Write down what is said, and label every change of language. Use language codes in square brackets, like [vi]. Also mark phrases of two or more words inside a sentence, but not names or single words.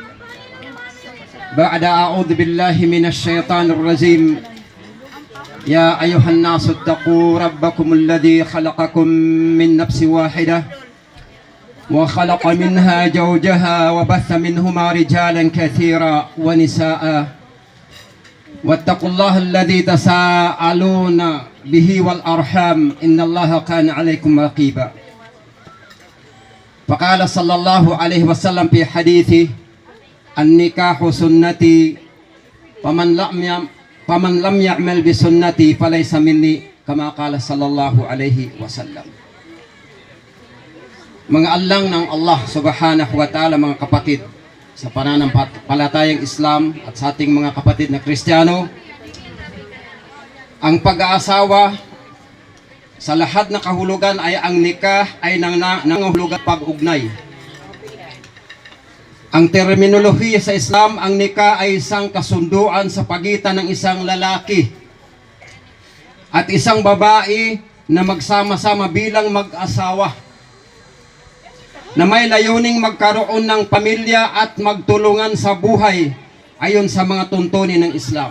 [ar] بعد أعوذ بالله من الشيطان الرجيم يا أيها الناس اتقوا ربكم الذي خلقكم من نفس واحدة وخلق منها زوجها وبث منهما رجالا كثيرا ونساء واتقوا الله الذي تساءلون به والأرحام إن الله كان عليكم رقيبا فقال صلى الله عليه وسلم في حديثه النكاح سنتي فمن لم يعمل بسنتي فليس مني كما قال صلى الله عليه وسلم. [tl] Mga alang ng Allah [ar] سبحانه وتعالى, [tl] mga kapatid sa pananampalatayang Islam at sa ating mga kapatid na Kristiyano, ang pag-aasawa sa lahat na kahulugan ay ang nikah ay nangahulugan pag-ugnay. Ang terminolohiya sa Islam, ang nikah ay isang kasunduan sa pagitan ng isang lalaki at isang babae na magsama-sama bilang mag-asawa na may layuning magkaroon ng pamilya at magtulungan sa buhay ayon sa mga tuntunin ng Islam.